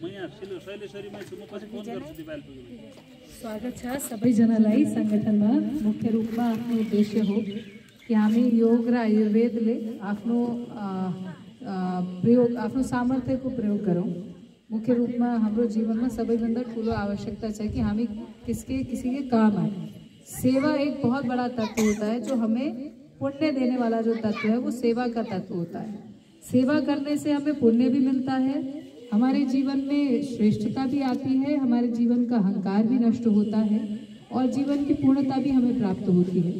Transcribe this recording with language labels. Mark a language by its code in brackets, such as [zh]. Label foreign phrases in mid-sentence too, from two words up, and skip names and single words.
[ne] स्वागत छ सबैजनालाई सङ्गठनमा। मुख्य रूपमा आफ्नो उद्देश्य हो कि हामी योग र आयुर्वेदले आफ्नो सामर्थ्यको प्रयोग गरौँ। मुख्य रूपमा हाम्रो जीवनमा सबैभन्दा ठुलो आवश्यकता छ कि हामी [hi] किसी के काम आए। सेवा एक बहुत बड़ा तत्व होता है, जो हमें पुण्य देने वाला जो तत्व है वो सेवा का तत्व होता है। सेवा करने से हमें पुण्य भी मिलता है, हमारे जीवन में श्रेष्ठता भी आती है, हमारे जीवन का अहंकार भी नष्ट होता है और जीवन की पूर्णता भी हमें प्राप्त होती है।